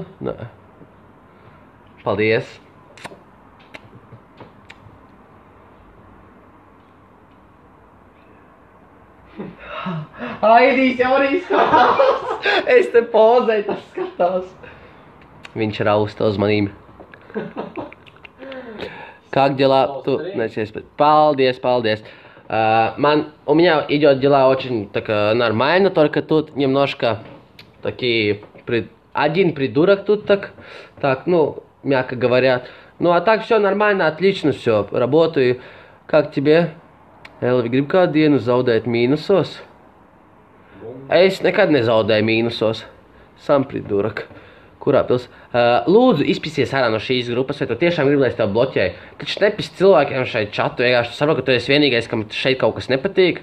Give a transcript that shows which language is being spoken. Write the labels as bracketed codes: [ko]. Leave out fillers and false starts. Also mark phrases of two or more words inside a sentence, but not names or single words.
[lv] Nē. Paldies. Aidīs jau arī skatās. Es te pozēju, tas skatās. Viņš rausta uzmanību. [ru] Как дела? [lv] Paldies, paldies. [ru] У меня идет дела очень так нормально, только тут немножко такие... Один придурок тут так, ну, мягко говоря. Ну, а так все нормально, отлично все, работаю. Как тебе? [lv] Elvi, grib kādu dienu zaudēt mīnusos? Es nekad nezaudēju mīnusos. [ru] Сам придурок. [lv] Kurā pils? Lūdzu, izpisies ārā no šīs grupas, vai tu tiešām gribi, lai es tev bloķēju? Taču nepis cilvēkiem šeit čatu, vienkārši tu saproti, ka tu esi vienīgais, kam šeit kaut kas nepatīk.